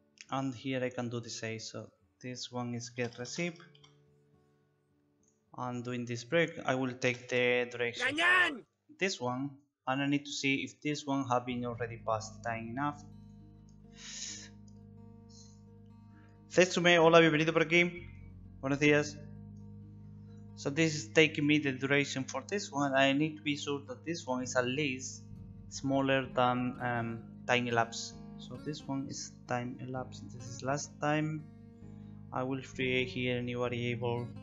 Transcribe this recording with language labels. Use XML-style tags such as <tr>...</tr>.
<en>And here I can do the same. So this one is get receipt, and doing this break I will take the duration for this one, and I need to see if this one have been already past time enough.</en> <es>Setsume, hola, bienvenido por aquí. Buenos días.</es> <en>So this is taking me the duration for this one. I need to be sure that this one is at least smaller than time elapsed. So this one is time elapsed. This is last time. I will create here a new variable.</en>